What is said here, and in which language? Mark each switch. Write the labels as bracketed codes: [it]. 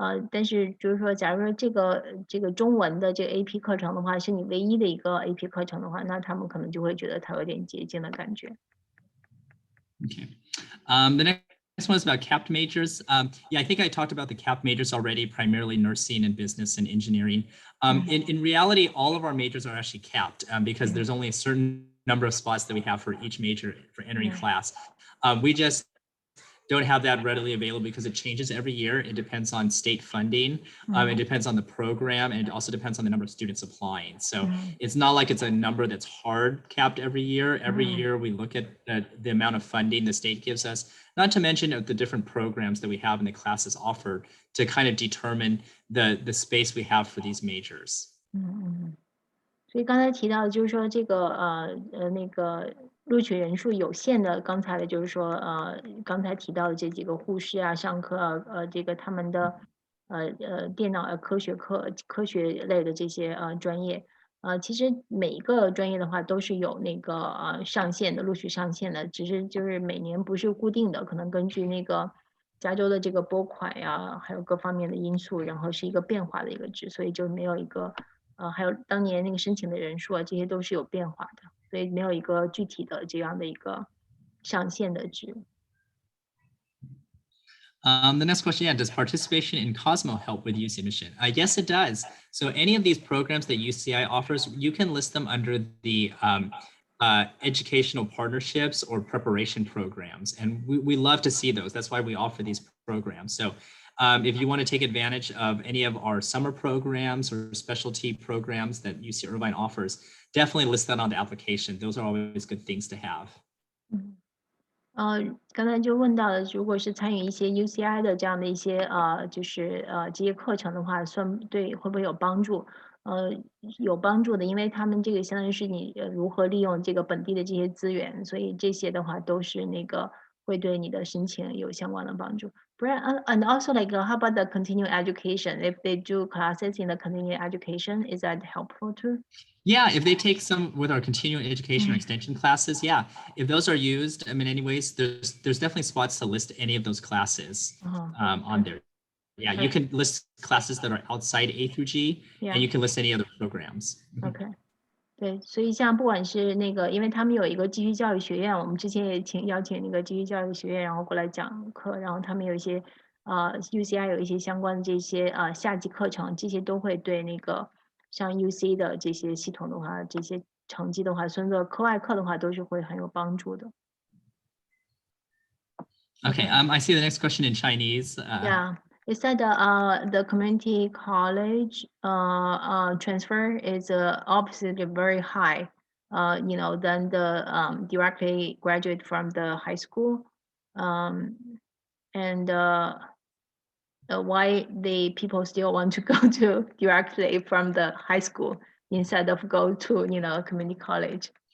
[zh] 但是就是说，假如说这个中文的这个 AP 课程的话，是你唯一的一个 AP 课程的话，那他们可能就会觉得它有点捷径的感觉。 [en] Okay. The next one is about capped majors. Yeah, I think I talked about the capped majors already, primarily nursing and business and engineering. In reality, all of our majors are actually capped because there's only a certain number of spots that we have for each major for entering class. We just don't have that readily available because it changes every year. It depends on state funding. It depends on the program, and it also depends on the number of students applying. So it's not like it's a number that's hard capped every year. Every year we look at the amount of funding the state gives us, not to mention the different programs that we have in the classes offered to kind of determine the space we have for these majors. [zh] 所以刚才提到的就是说这个那个录取人数有限的，刚才的就是说刚才提到的这几个护士啊，上课这个他们的电脑科学类的这些专业，其实每一个专业的话都是有那个上限的录取上限的，只是就是每年不是固定的，可能根据那个加州的这个拨款呀，还有各方面的因素，然后是一个变化的一个值，所以就没有一个还有当年那个申请的人数啊，这些都是有变化的，所以没有一个具体的这样的一个上限的值。 [en] The next question, yeah, does participation in Cosmo help with UC admission? Yes, it does. So any of these programs that UCI offers, you can list them under the educational partnerships or preparation programs. And we love to see those. That's why we offer these programs. So if you want to take advantage of any of our summer programs or specialty programs that UC Irvine offers, definitely list that on the application. Those are always good things to have. [zh] 刚才就问到了，如果是参与一些 UCI 的这样的一些就是这些课程的话，会不会有帮助？有帮助的，因为他们这个相当于是你如何利用这个本地的这些资源，所以这些的话都是那个会对你的申请有相关的帮助。 [en] And also like how about the continuing education? If they do classes in the continuing education, is that helpful too? Yeah, if they take some with our continuing education or extension classes, yeah. If those are used, I mean, anyways, there's definitely spots to list any of those classes on there. Yeah, you can list classes that are outside A through G, and you can list any other programs. [zh] OK， 对，所以像不管是那个，因为他们有一个继续教育学院，我们之前也邀请那个继续教育学院，然后过来讲课，然后他们有一些UCI 有一些相关的这些夏季课程，这些都会对那个像 UC 的这些系统的话，这些成绩的话，甚至课外课的话，都是会很有帮助的。 [en] Okay, I see the next question in Chinese. Yeah. It said the community college transfer is obviously very high, than the directly graduate from the high school, and why the people still want to go to directly from the high school instead of go to community college.